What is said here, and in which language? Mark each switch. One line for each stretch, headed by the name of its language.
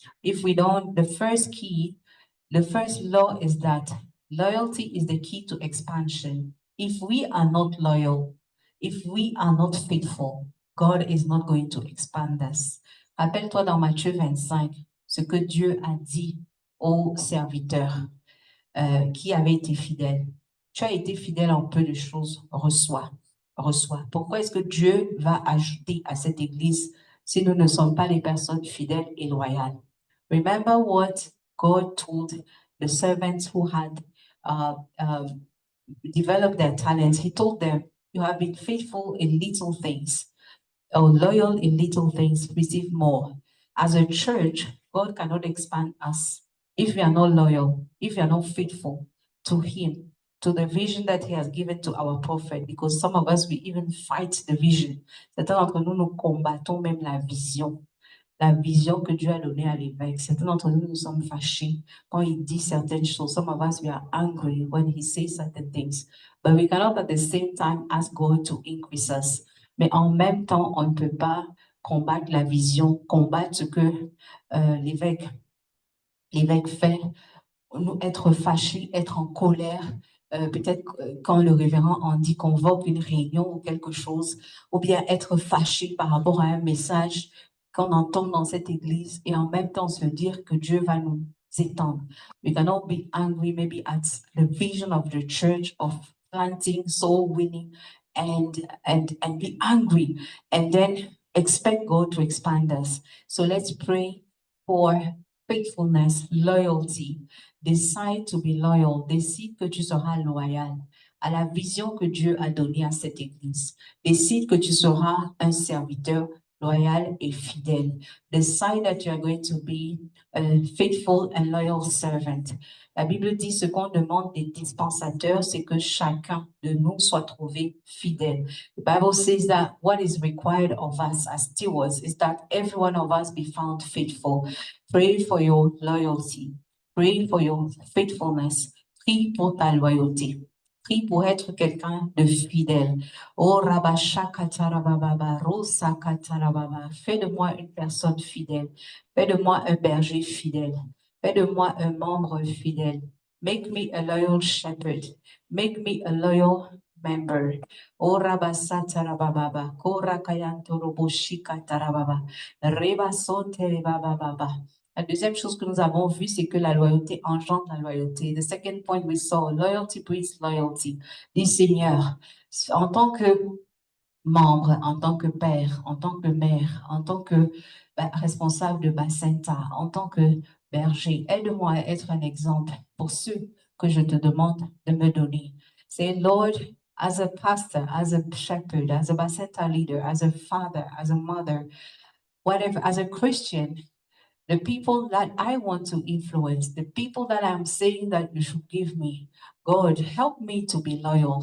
English: If we don't, the first law is that loyalty is the key to expansion. If we are not loyal, if we are not faithful, God is not going to expand us.
French: Rappelle-toi dans Matthieu 25, ce que Dieu a dit aux serviteurs qui avaient été fidèles. Tu as été fidèle en peu de choses, reçois. Pourquoi est-ce que Dieu va ajouter à cette église si nous ne sommes pas des personnes fidèles et loyales?
English: Remember what God told the servants who had developed their talents. He told them, you have been faithful in little things, or loyal in little things, receive more. As a church, God cannot expand us if we are not loyal, if we are not faithful to Him, to the vision that he has given to our prophet, because some of us, we even fight the vision.
French: Certains d'entre nous, nous combattons même la vision que Dieu a donnée à l'évêque. Certains d'entre nous, nous sommes fâchés quand il dit certaines choses.
English: Some of us, we are angry when he says certain things. But we cannot at the same time ask God to increase us.
French: Mais en même temps, on ne peut pas combattre la vision, combattre ce que l'évêque fait, nous être fâchés, être en colère, peut-être quand le révérend en dit convoque une réunion ou quelque chose, ou bien être fâché par rapport à un message qu'on entend dans cette église et en même temps se dire que Dieu va nous étendre.
English: We cannot be angry maybe at the vision of the church of planting, soul winning, and be angry and then expect God to expand us. So let's pray for faithfulness, loyalty. Décide to be loyal.
French: Décide que tu seras loyal à la vision que Dieu a donnée à cette église. Décide que tu seras un serviteur loyal et fidèle.
English: Decide that you are going to be a faithful and loyal servant.
French: La Bible dit ce qu'on demande des dispensateurs, c'est que chacun de nous soit trouvé fidèle.
English: The Bible says that what is required of us as stewards is that every one of us be found faithful. Pray for your loyalty. Pray for your faithfulness.
French: Prie pour ta loyauté. Prie pour être quelqu'un de fidèle. Oh Rabashakatarababa, Rosakatarababa. Fais de moi une personne fidèle. Fais de moi un berger fidèle. Fais de moi un membre fidèle.
English: Make me a loyal shepherd. Make me a loyal member. Oh Rabasatarababa, Korakayantoroboshikatarababa, Rebasoterebababa.
French: La deuxième chose que nous avons vue, c'est que la loyauté engendre la loyauté.
English: The second point we saw, loyalty breeds loyalty.
French: Dis Seigneur, en tant que membre, en tant que père, en tant que mère, en tant que responsable de Bacenta, en tant que berger, aide-moi à être un exemple pour ceux que je te demande de me donner.
English: Say, Lord, as a pastor, as a shepherd, as a Bacenta leader, as a father, as a mother, whatever, as a Christian, the people that I want to influence, the people that I'm saying that you should give me, God, help me to be loyal.